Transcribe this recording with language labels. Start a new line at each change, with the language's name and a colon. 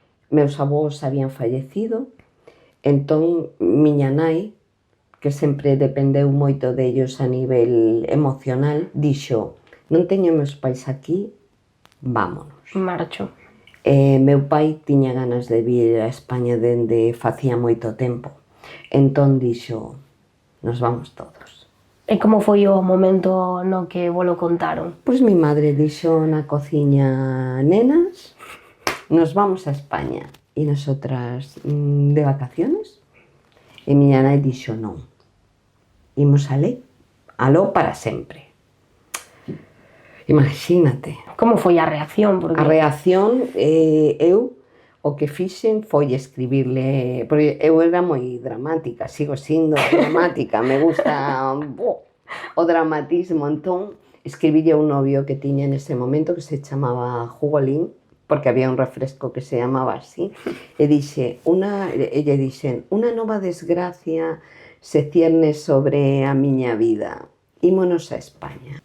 Galician: meus avós habían fallecido, entón miña nai, que sempre dependeu moito dellos a nivel emocional, dixo, non teño meus pais aquí,
Spanish: vámonos.
Galician: Marcho. Meu pai tiña ganas de vir a España dende facía moito tempo, entón dixo,
Spanish: nos vamos todos.
Galician: E como foi o momento no que volo contaron? Pois
Spanish: mi madre
Galician: dixo na cociña, nenas,
Spanish: nos vamos a España. E nosotras, de vacaciones?
Galician: E miña nai dixo, non, imos aló para sempre. Imagínate. Como foi a reacción? Porque... A reacción, eu o que fixen foi escribirle, porque eu era moi dramática, sigo sindo dramática, me gusta o dramatismo, entón escribille a un novio que tiña nese momento que se chamaba Jugolín, porque había un refresco que se chamaba así, e elle dixen, unha nova desgracia
Spanish: se cierne sobre
Galician: a miña vida, ímonos a España.